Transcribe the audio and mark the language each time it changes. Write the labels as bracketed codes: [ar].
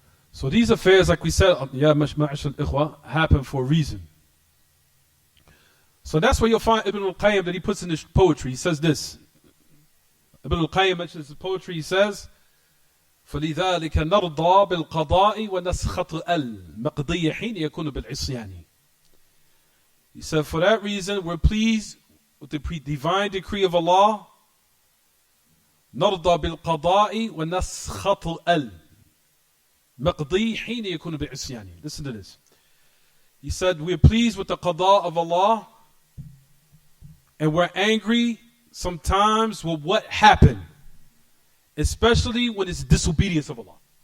[en] So these affairs, like we said, happen for a reason. So that's where you'll find Ibn al-Qayyim that he puts in his poetry. He says this. Ibn al-Qayyim mentions his poetry. He says, [ar] فَلِذَلِكَ نَرْضَى بِالْقَضَاءِ وَنَسْخَطُ الْمَقْضِيَ حِينَ يَكُونُ بِالْعِصْيَانِ. [en] He said, for that reason, we're pleased with the divine decree of Allah. [ar] نَرْضَى بِالْقَضَاءِ وَنَسْخَطُ الْمَقْضِيَ حِينَ يَكُونُ بِالْعِصْيَانِ. [en] Listen to this. He said, we're pleased with the qada of Allah, and we're angry sometimes with what happened, especially when it's disobedience of Allah.